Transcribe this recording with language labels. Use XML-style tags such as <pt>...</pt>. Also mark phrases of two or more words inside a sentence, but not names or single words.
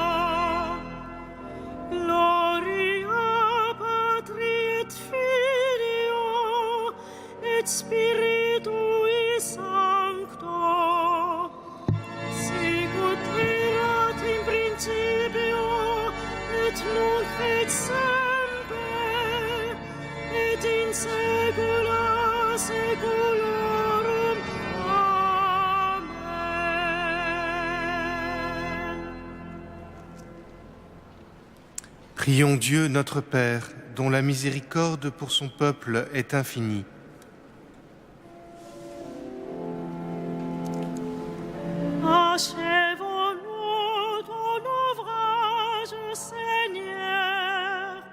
<la>Gloria Patri et Filio et Spiritui Sancto, sicut erat in principio et nunc et semper et in saecula saeculorum. Amen.</la> <fr>Prions Dieu notre Père, dont la miséricorde pour son peuple est infinie. Achèvons-nous ton ouvrage, Seigneur.</fr>